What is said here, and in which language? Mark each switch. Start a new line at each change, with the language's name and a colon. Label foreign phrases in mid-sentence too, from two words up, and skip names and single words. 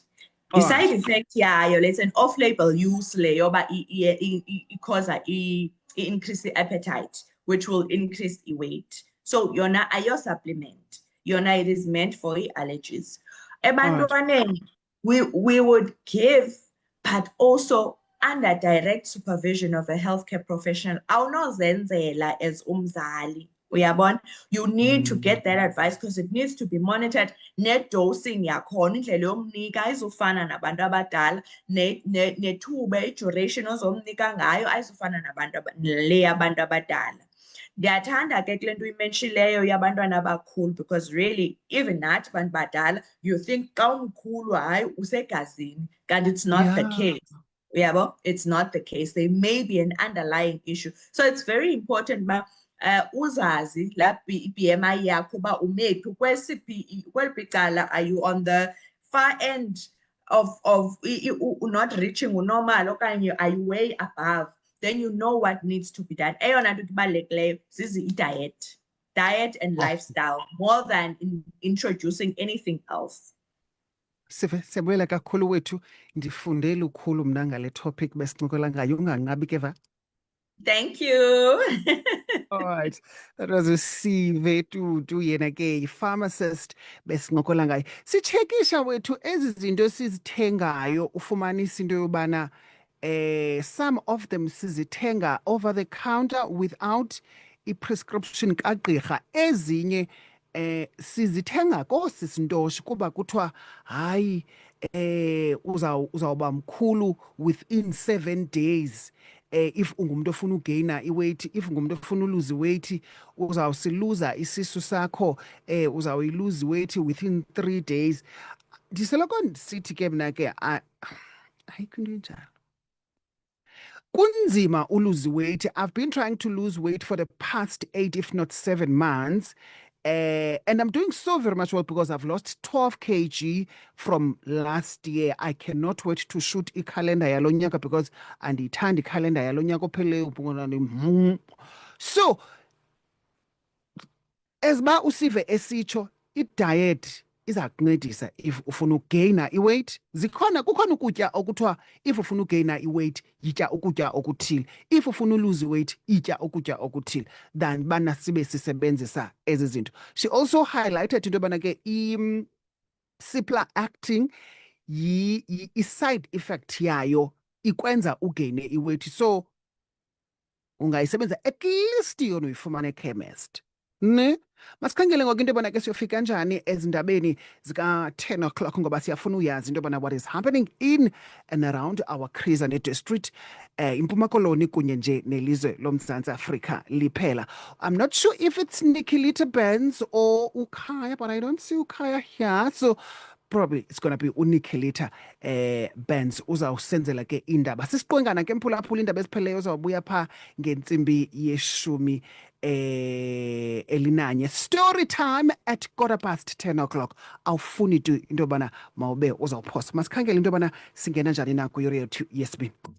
English: The side effect, it's an off-label use layer, but it causes increase the appetite, which will increase the weight. So you're not a supplement. You're not, it is meant for the allergies. We would give, but also under direct supervision of a healthcare professional.
Xhosa: Awunozenzela as umzali. Uyabona?
English: You need to get that advice because it needs to be monitored.
Xhosa: Net dosing yakhona indlela yomnika ayizofana nabantu abadala, nethuba duration ozomnika ngayo ayizofana nabantu le abantu abadala. Ndiyathanda ke kule nto uyimenshilleyo yabantwana abakhulu
English: because really even
Xhosa: nathi bantu badala
English: you think
Xhosa: xa umkhulu hayi usegazini kanti
English: it's not the case. Yeah, well, it's not the case. There may be an underlying issue. So it's very important
Xhosa: uzazi la BMI yakho ba umephi kweliphi icala.
English: Are you on the far end of not reaching normal okanye are you way above? Then you know what needs to be done.
Xhosa: Eyona nto ibalulekileyo zizi
English: diet and lifestyle more than introducing anything else.
Xhosa: Siyabuyela kakhulu wethu, ndifunde lukhulu mna ngale topic besincokola ngayo, unganqabi ke va.
English: Thank you. All right, that was
Xhosa: uSive Tutu, yena ke pharmacist besincokola ngayo. Sitshekisha wethu ezi zinto sizithengayo ufumanisa into yobana
English: some of them
Xhosa: sizithenga
English: over the counter without
Xhosa: i-prescription kagqirha, ezinye sizithenga koosisintosho kuba kuthiwa hayi uzawuba mkhulu
English: within 7 days.
Xhosa: If ungumuntu ofuna ugeyina iweight, if ungumuntu ofuna uluze iweight, uzawusiluza isisu sakho, uzawuyiluza iweight
English: within 3 days.
Xhosa: Ndisoloko ndisithi ke mna ke ayikho into enjalo. Kunzima uluze weight.
English: I've been trying to lose weight for the past 8 if not 7 months. And I'm doing so very much well because I've lost 12 kg from last year. I cannot wait to shoot calendar
Xhosa: yalo nyaka
English: because
Xhosa: andiyithanda calendar yalo nyaka opheleyo.
English: So as
Xhosa: ba uSive esitsho, i-diet iza kuncedisa if ufuna ukugeyina iweight. Kukhona ukutya okuthiwa if ufuna ukugeyina iweight yitya ukutya okuthile, if ufuna uluze weight yitya ukutya okuthile, than bana sibe sisebenzisa ezi zinto.
English: She also highlighted
Xhosa: into yobana ke simpler acting
English: i-side effect
Xhosa: yayo ikwenza ugeyine iweight. So ungayisebenzisa
English: at least
Xhosa: yona uyifumana ekhemist. Ne? Masikhangele ngoku into yobana ke siyofika njani ezindabeni zika-10 o'clock ngoba siyafuna uyazi into yobana
English: what is happening in and around our Chrizane district,
Xhosa: iMpuma Koloni kunye nje nelizwe loMzantsi Afrika liphela.
English: I'm not sure if it's Nikilita Benz or Ukaya, but I don't see Ukaya here. So probably it's going to be uNikilita Benz
Xhosa: uzawusenzela ke indaba. Sisiqwengana ke mphulaphula indaba ezipheleyo uzawubuya pha ngentsimbi yeshumi elinanye.
English: Story time at 10:15 o'clock.
Xhosa: Awufuni tu into yobana mawube uzawuphosa. Masikhangele into yobana singena njani na kuyure yethu yesibini.